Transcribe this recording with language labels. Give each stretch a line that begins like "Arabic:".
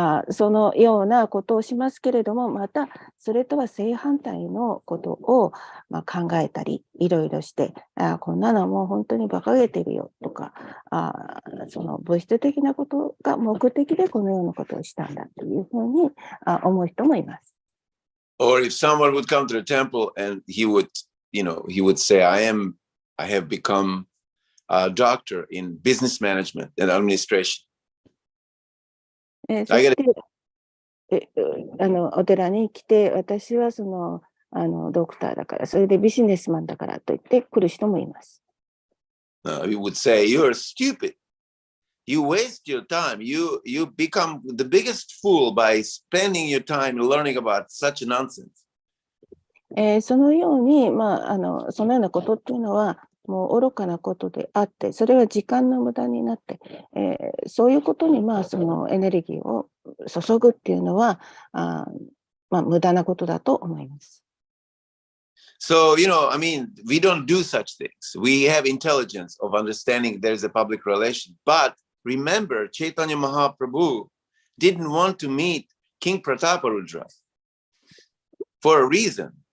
Japanese: そのようなことをしますけれども、またそれとは正反対のことを、考えたりいろいろして、こんなのもう本当に馬鹿げてるよとか、その物質的なことが目的でこのようなことをしたんだというふうに思う人もいます。
English: Or if someone would come to the temple and he would say, I have become a doctor in business management and administration.
Japanese: そしてお寺に来て、私はドクターだから、それでビジネスマンだからと言って来る人もいます。
English: We would say, you're stupid. You waste your time. You become the biggest fool by spending your time learning about such nonsense.
Japanese: そのように、そのようなことっていうのは、もう愚かなことであって、それは時間の無駄になって、そういうことにそのエネルギーを注ぐっていうのは、無駄なことだと思います。
English: So, we don't do such things. We have intelligence of understanding there's a public relation. But remember, Chaitanya Mahaprabhu didn't want to meet King Prataparudra for a reason.